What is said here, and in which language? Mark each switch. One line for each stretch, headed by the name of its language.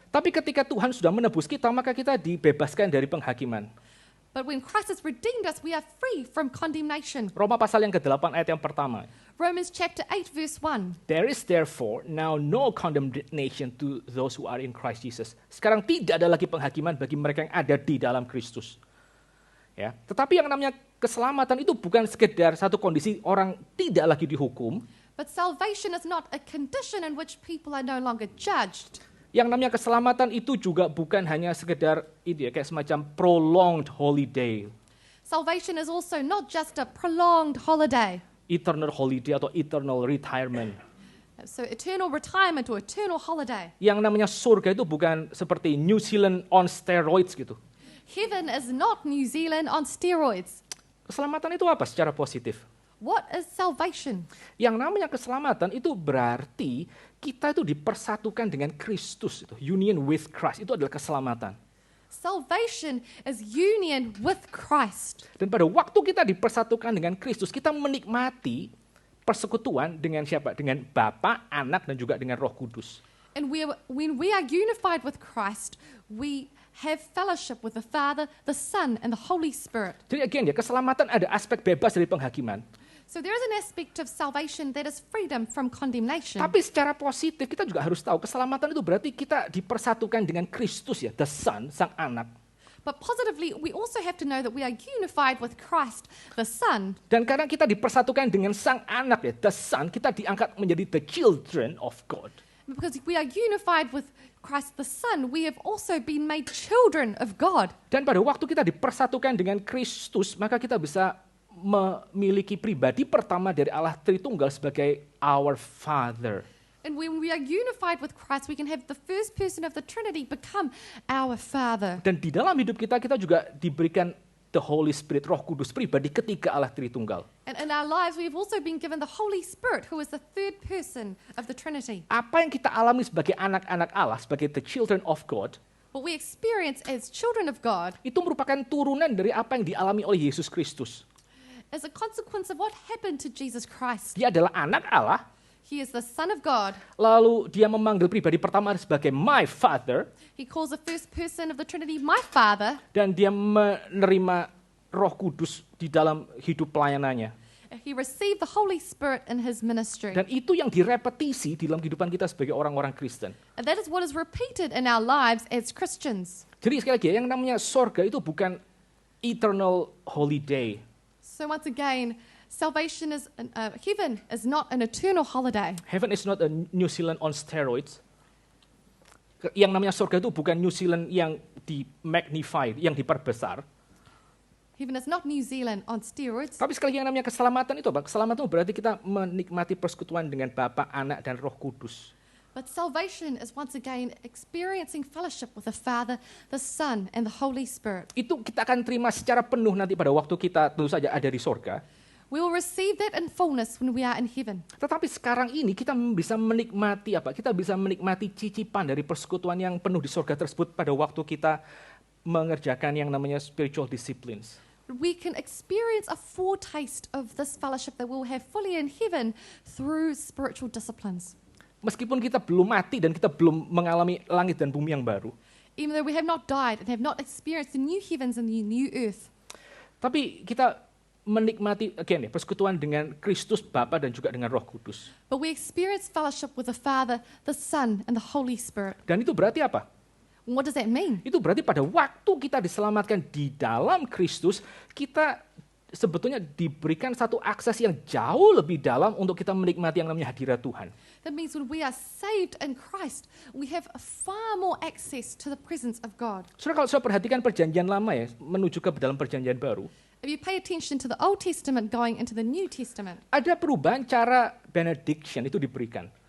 Indonesian: Tapi ketika Tuhan sudah menebus kita, maka kita dibebaskan dari penghakiman.
English: But when Christ has redeemed us, we are free from condemnation.
Indonesian: Roma pasal yang ke-8 ayat yang pertama.
English: Romans chapter 8 verse 1. There is therefore now no condemnation to those who are in Christ Jesus.
Indonesian: Sekarang tidak ada lagi penghakiman bagi mereka yang ada di dalam Kristus. Ya, tetapi yang namanya keselamatan itu bukan sekedar satu kondisi orang tidak lagi dihukum.
English: But salvation is not a condition in which people are no longer judged.
Indonesian: Yang namanya keselamatan itu juga bukan hanya sekedar itu ya, kayak semacam
English: prolonged holiday. Salvation is also not just a prolonged holiday. Eternal holiday atau eternal retirement. So eternal retirement or eternal holiday.
Indonesian: Yang namanya surga itu bukan seperti
English: New Zealand on steroids
Indonesian: gitu.
English: Heaven is not New Zealand on steroids.
Indonesian: Keselamatan itu apa secara positif?
English: What is salvation?
Indonesian: Yang namanya keselamatan itu berarti kita itu dipersatukan dengan Kristus.
English: Union with Christ
Indonesian: itu adalah keselamatan.
English: Salvation is union with Christ.
Indonesian: Dan pada waktu kita dipersatukan dengan Kristus, kita menikmati persekutuan dengan siapa? Dengan Bapa, Anak, dan juga dengan Roh Kudus.
English: And when we are unified with Christ, we have fellowship with the Father, the Son, and the Holy Spirit.
Indonesian: Jadi again ya, keselamatan ada aspek bebas dari penghakiman.
English: So there is an aspect of salvation that is freedom from condemnation.
Indonesian: Tapi secara positif kita juga harus tahu keselamatan itu berarti kita dipersatukan dengan Kristus ya,
English: the Son,
Indonesian: Sang Anak.
English: But positively, we also have to know that we are unified with Christ, the Son.
Indonesian: Dan karena kita dipersatukan dengan Sang Anak ya,
English: the Son,
Indonesian: kita diangkat menjadi
English: the children of God. Because we are unified with Christ the Son, we have also been made children of God.
Indonesian: Dan pada waktu kita dipersatukan dengan Kristus, maka kita bisa memiliki pribadi pertama dari Allah Tritunggal sebagai
English: our Father. And when we are unified with Christ, we can have the first person of the Trinity become our Father.
Indonesian: Dan di dalam hidup kita juga diberikan
English: the Holy Spirit,
Indonesian: Roh Kudus, pribadi ketiga Allah Tritunggal.
English: And in our lives, we've also been given the Holy Spirit, who is the third person of the Trinity.
Indonesian: Apa yang kita alami sebagai anak-anak Allah, sebagai
English: the children of God, What we experience as children of God
Indonesian: itu merupakan turunan dari apa yang dialami oleh Yesus Kristus.
English: is a consequence of what happened to Jesus Christ.
Indonesian: Dia adalah anak Allah,
English: He is the Son of God.
Indonesian: lalu dia memanggil pribadi pertama sebagai
English: my Father, He calls the first person of the Trinity my Father.
Indonesian: dan dia menerima Roh Kudus di dalam hidup pelayanannya.
English: He received the Holy Spirit in his ministry.
Indonesian: Dan itu yang direpetisi di dalam kehidupan kita sebagai orang-orang Kristen.
English: And that is what is repeated in our lives as Christians.
Indonesian: Jadi sekali lagi, yang namanya sorga itu bukan
English: eternal holiday. So once again, salvation is, heaven is not an eternal holiday. Heaven is not a New Zealand on steroids.
Indonesian: Yang namanya sorga itu bukan New Zealand yang di-magnify, yang diperbesar.
English: Heaven is not New Zealand on steroids.
Indonesian: Tapi sekali lagi yang namanya keselamatan itu apa? Keselamatan itu berarti kita menikmati persekutuan dengan Bapa, Anak, dan Roh Kudus.
English: But salvation is once again experiencing fellowship with the Father, the Son, and the Holy Spirit.
Indonesian: Itu kita akan terima secara penuh nanti pada waktu kita tentu saja ada di sorga.
English: We will receive that in fullness when we are in heaven.
Indonesian: Tetapi sekarang ini kita bisa menikmati apa? Kita bisa menikmati cicipan dari persekutuan yang penuh di sorga tersebut pada waktu kita mengerjakan yang namanya
English: spiritual disciplines. We can experience a foretaste of this fellowship that we'll have fully in heaven through spiritual disciplines.
Indonesian: Meskipun kita belum mati dan kita belum mengalami langit dan bumi yang baru,
English: Even though we have not died and have not experienced the new heavens and the new earth.
Indonesian: tapi kita menikmati again ya, persekutuan dengan Kristus Bapa dan juga dengan Roh Kudus.
English: But we experience fellowship with the Father, the Son, and the Holy Spirit.
Indonesian: Dan itu berarti apa?
English: What does that mean?
Indonesian: Itu berarti pada waktu kita diselamatkan di dalam Kristus, kita sebetulnya diberikan satu akses yang jauh lebih dalam untuk kita menikmati yang namanya hadirat Tuhan.
English: That means when we are saved in Christ, we have far more access to the presence of God.
Indonesian: Saudara, kalau saya perhatikan perjanjian lama ya, menuju ke dalam perjanjian baru,
English: If you pay attention to the Old Testament going into the New Testament,
Indonesian: ada perubahan cara benediction itu diberikan.